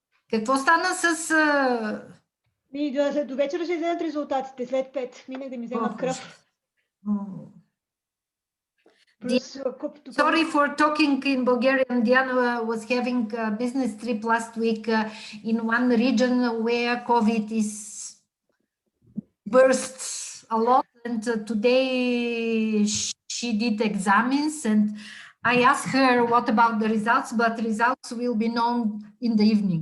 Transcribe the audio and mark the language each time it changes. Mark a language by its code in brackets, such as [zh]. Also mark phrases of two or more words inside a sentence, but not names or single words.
[bg] Какво стана с... До вечера ще излезат резултатите след 5. Минах да ми вземат кръв. [en] Sorry for talking in Bulgarian. Diana was having a business trip last week in one region where COVID is bursts a lot, and today she did examines, and I asked her what about the results, but results will be known in the evening.